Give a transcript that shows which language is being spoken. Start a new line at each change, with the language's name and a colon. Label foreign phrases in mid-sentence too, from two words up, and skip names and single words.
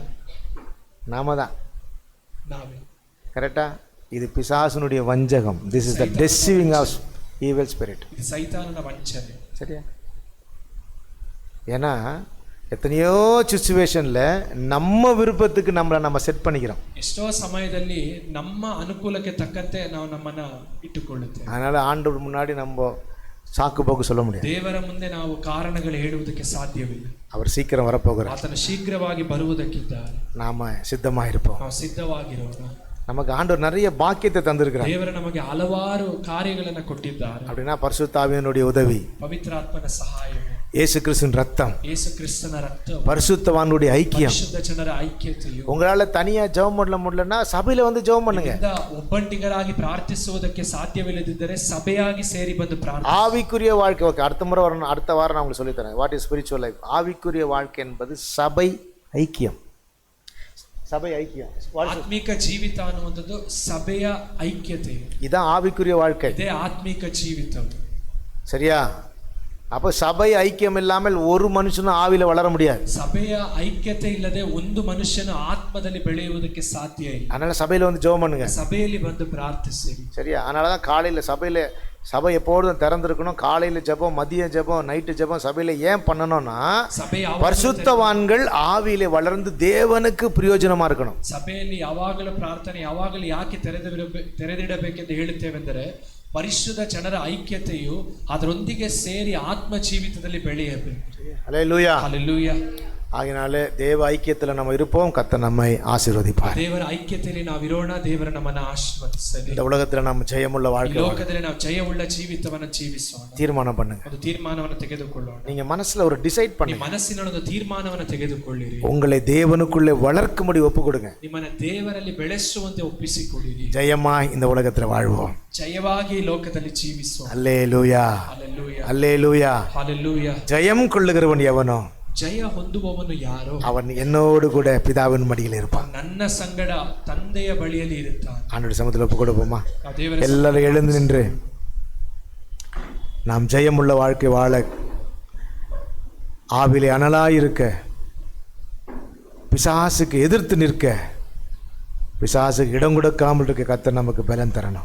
Tamil: நாம தான்.
Kannada: ನಾವೇ.
Tamil: கரெக்டா? இது பிசாசுனுடைய வஞ்சகம்.
English: this is the deceiving of evil spirit.
Kannada: ಇದು ಸೈತಾನನ ವಂಚನೆ.
Tamil: சரியா? ஏன்னா எத்தனையோ சிச்சுவேஷன்ல நம்ம விருப்பத்துக்கு நம்ம செட் பண்ணிக்கிறோம்.
Kannada: ಎಷ್ಟೋ ಸಮಯದಲ್ಲಿ ನಮ್ಮ ಅನುಕೂಲಕ್ಕೆ ತಕ್ಕಂತೆ ನಾವು ನಮ್ಮನ್ನ ಇಟ್ಟುಕೊಳ್ಳುತ್ತೇವೆ.
Tamil: அதனால ஆண்டவர் முன்னாடி நம்ம சாக்கு போக்கு சொல்ல முடியாது.
Kannada: ದೇವರ ಮುಂದೆ ನಾವು ಕಾರಣಗಳು ಹೇಳುವುದಕ್ಕೆ ಸಾಧ್ಯವಿಲ್ಲ.
Tamil: அவர் சீக்கிரம் வரப்போகிறார்.
Kannada: ಆತನು ಶೀಘ್ರವಾಗಿ ಬರುವುದಕ್ಕಿದ್ದಾರೆ.
Tamil: நாம சித்தமா இருப்போம்.
Kannada: ನಾವು ಸಿದ್ಧವಾಗಿರೋಣ.
Tamil: நமக்கு ஆண்டவர் நிறைய பாக்கியத்தை தந்திருக்கிறார்.
Kannada: ದೇವರು ನಮಗೆ ಹಲವಾರು ಕಾರ್ಯಗಳನ್ನು ಕೊಟ್ಟಿದ್ದಾರೆ.
Tamil: அப்படின்னா பரிசுத்த ஆவியினுடைய உதவி,
Kannada: ಪವಿತ್ರಾತ್ಮನ ಸಹಾಯ,
Tamil: இயேசு கிறிஸ்துவின் ரத்தம்,
Kannada: ಯೇಸು ಕ್ರಿಸ್ತನ ರಕ್ತ,
Tamil: பரிசுத்தவானுடைய ஐக்கியம்.
Kannada: ಪರಿಶುದ್ಧ ಜನರ ಐಕ್ಯತೆಯು.
Tamil: உங்களால தனியா ஜெபம் பண்ண முடியலன்னா சபையில வந்து ஜெபம் பண்ணுங்க.
Kannada: ಒಬ್ಬಂಟಿಗರಾಗಿ ಪ್ರಾರ್ಥಿಸುವುದಕ್ಕೆ ಸಾಧ್ಯವಿಲ್ಲದಿದ್ದರೆ ಸಭೆಯಾಗಿ ಸೇರಿ ಬಂದು ಪ್ರಾರ್ಥನೆ.
Tamil: ஆவிக்குரிய வாழ்க்கை. ஓகே, அடுத்த வாரம் நான் உங்களுக்கு சொல்லித் தரேன்.
English: what is spiritual life.
Tamil: ஆவிக்குரிய வாழ்க்கை என்பது சபை ஐக்கியம். சபை ஐக்கியம்,
Kannada: ಆತ್ಮಿಕ ಜೀವಿತ ಅನ್ನುವಂಥದ್ದು ಸಭೆಯ ಐಕ್ಯತೆ.
Tamil: இதான் ஆவிக்குரிய வாழ்க்கை.
Kannada: ಇದೇ ಆತ್ಮಿಕ ಜೀವಿತ.
Tamil: சரியா? அப்போ சபை ஐக்கியம் இல்லாமல் ஒரு மனுஷனும் ஆவில வளர முடியாது.
Kannada: ಸಭೆಯ ಐಕ್ಯತೆ ಇಲ್ಲದೆ ಒಂದು ಮನುಷ್ಯನು ಆತ್ಮದಲ್ಲಿ ಬೆಳೆಯುವುದಕ್ಕೆ ಸಾಧ್ಯ ಇಲ್ಲ.
Tamil: அதனால சபையில வந்து ஜெபம் பண்ணுங்க.
Kannada: ಸಭೆಯಲ್ಲಿ ಬಂದು ಪ್ರಾರ್ಥಿಸಿ.
Tamil: சரியா? அதனால தான் காலையில சபை எப்பொழுதும் திறந்திருக்கணும். காலையில ஜெபம், மதிய ஜெபம், நைட்டு ஜெபம் சபையில ஏன் பண்ணணும்னா பரிசுத்தவான்கள் ஆவியிலே வளர்ந்து தேவனுக்கு பிரயோஜனமா இருக்கணும்.
Kannada: ಸಭೆಯಲ್ಲಿ ಯಾವಾಗಲೂ ಪ್ರಾರ್ಥನೆ ಯಾವಾಗಲೂ ಯಾಕೆ ತೆರೆದಿಡಬೇಕೆಂದು ಹೇಳುತ್ತೇವೆಂದರೆ ಪರಿಶುದ್ಧ ಜನರ ಐಕ್ಯತೆಯು ಅದರೊಂದಿಗೆ ಸೇರಿ ಆತ್ಮ ಜೀವಿತದಲ್ಲಿ ಬೆಳೆಯಬೇಕು.
Tamil: ஹல்லேலூயா. ஹல்லேலூயா. ஆகினாலே தேவ ஐக்கியத்தில் நம்ம இருப்போம். கர்த்தர் நம்மை ஆசீர்வதிப்பார்.
Kannada: ದೇವರ ಐಕ್ಯತೆಯಲ್ಲಿ ನಾವು ಇರೋಣ. ದೇವರು ನಮ್ಮನ್ನು ಆಶೀರ್ವದಿಸಲಿ.
Tamil: இந்த உலகத்தில் நம்ம ஜெயமுள்ள வாழ்க்கை,
Kannada: ಲೋಕದಲ್ಲಿ ನಾವು ಜಯವುಳ್ಳ ಜೀವಿತವನ್ನು ಜೀವಿಸೋಣ.
Tamil: தீர்மானம் பண்ணுங்க.
Kannada: ಒಂದು ತೀರ್ಮಾನವನ್ನು ತೆಗೆದುಕೊಳ್ಳೋಣ.
Tamil: நீங்க மனசுல ஒரு டிசைட் பண்ணுங்க.
Kannada: ಮನಸ್ಸಿನಲ್ಲಿ ಒಂದು ತೀರ್ಮಾನವನ್ನು ತೆಗೆದುಕೊಳ್ಳಿರಿ.
Tamil: உங்களை தேவனுக்குள்ளே வளர்க்கும்படி ஒப்பு கொடுங்க.
Kannada: ನಿಮ್ಮನ್ನು ದೇವರಲ್ಲಿ ಬೆಳೆಸುವಂತೆ ಒಪ್ಪಿಸಿಕೊಡಿರಿ.
Tamil: ஜெயமாய் இந்த உலகத்தில் வாழ்வோம்.
Kannada: ಜಯವಾಗಿ ಲೋಕದಲ್ಲಿ ಜೀವಿಸೋಣ.
Tamil: அல்லேலூயா.
Kannada: ಹಲ್ಲೆಲೂಯಾ.
Tamil: அல்லேலூயா.
Kannada: ಹಲ್ಲೆಲೂಯಾ.
Tamil: ஜெயம் கொள்ளுகிறவன் எவனோ
Kannada: ಜಯ ಹೊಂದುವವನು ಯಾರೋ
Tamil: அவன் என்னோடு கூட பிதாவின் மடியில் இருப்பான்.
Kannada: ನನ್ನ ಸಂಗಡ ತಂದೆಯ ಬಳಿಯಲ್ಲಿ ಇರುತ್ತಾನೆ.
Tamil: ஆண்டவருடைய சமூகத்தில் ஒப்பு கொடுப்போமா?
Kannada: ದೇವರ
Tamil: எல்லாரும் எழுந்து நின்று நாம் ஜெயமுள்ள வாழ்க்கை வாழ, ஆவிலே அனலாயிருக்க, பிசாசுக்கு எதிர்த்து நிற்க பிசாசுக்கு இடம் கொடுக்காமல் இருக்க கர்த்தர் நமக்கு பலன் தரணும்.